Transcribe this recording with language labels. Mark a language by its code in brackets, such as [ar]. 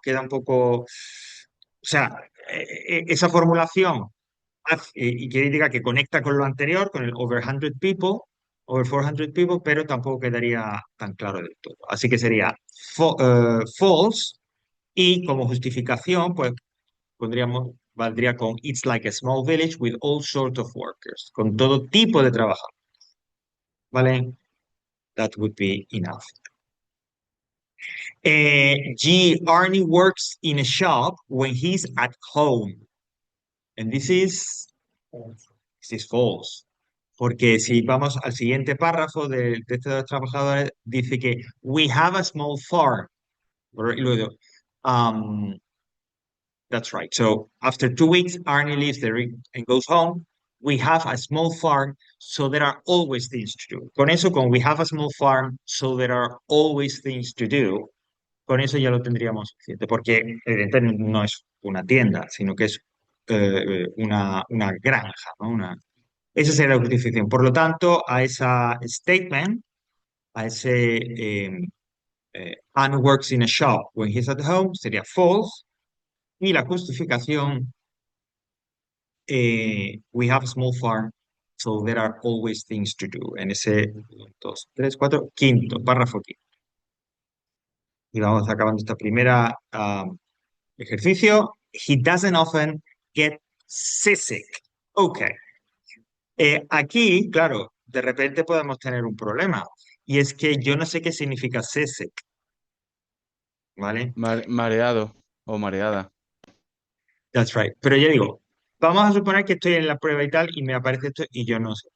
[es] Queda un poco, o sea, esa formulación y que diga que conecta con lo anterior, con el [en] over 100 people, over 400 people, [es] pero tampoco quedaría tan claro del todo. Así que sería false y como justificación, pues valdría con [en] it's like a small village with all sorts of workers, [es] con todo tipo de trabajo, ¿vale? [en] That would be enough. Arnie works in a shop when he's at home. And this is false. [es] Porque si vamos al siguiente párrafo de estos trabajadores, dice que [en] we have a small farm. [es] Y luego, [en] um, that's right. So after 2 weeks, Arnie leaves the ring and goes home. We have a small farm, so there are always things to do. [es] Con eso, con [en] we have a small farm, so there are always things to do. [es] Con eso ya lo tendríamos suficiente, porque evidentemente no es una tienda, sino que es una granja, ¿no? Esa sería la justificación. Por lo tanto, a esa statement, a ese [en] Anne works in a shop when he's at home, [es] sería false. Y la justificación, [en] we have a small farm, so there are always things to do. [es] En ese 2, 3, 4, quinto, párrafo quinto. Y vamos acabando esta primera ejercicio. [en] He doesn't often get seasick. Ok. [es] Aquí, claro, de repente podemos tener un problema. Y es que yo no sé qué significa seasick. ¿Vale? Mareado o mareada. [en] That's right. [es] Pero ya digo, vamos a suponer que estoy en la prueba y tal y me aparece esto y yo no sé.